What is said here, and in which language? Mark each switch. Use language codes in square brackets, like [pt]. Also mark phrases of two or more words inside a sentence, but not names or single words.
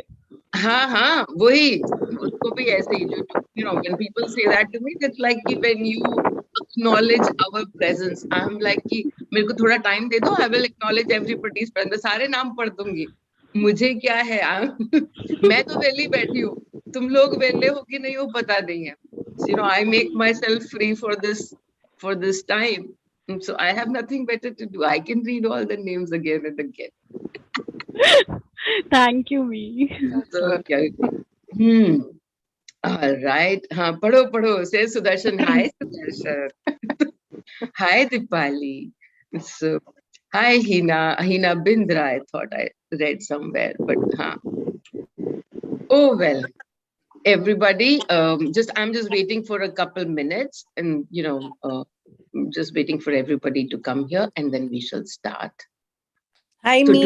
[hi] हाँ, वही. उसको भी ऐसे ही [en] when people say that to me, it's like कि when you acknowledge our presence, I'm like [hi] कि मेरे को थोड़ा time दे दो, [en] I will acknowledge everybody's presence. [hi] सारे नाम पढ़ दूंगी. मुझे क्या है? मैं तो वेली बैठी हूँ. तुम लोग वेले हो कि नहीं हो पता नहीं है. [en] So, I make myself free for this time. So I have nothing better to do. I can read all the names again and again. Thank you, Me. So cute. All right. [hi] हाँ, पढ़ो. Say Sudarshan. [en] Hi, Sudarshan. Hi, Dipali. So, hi, Hina. Hina Bindra, I thought I read somewhere, but oh, well. Everybody, I'm just waiting for a couple minutes and, just waiting for everybody to come here and then we shall start. Hi, So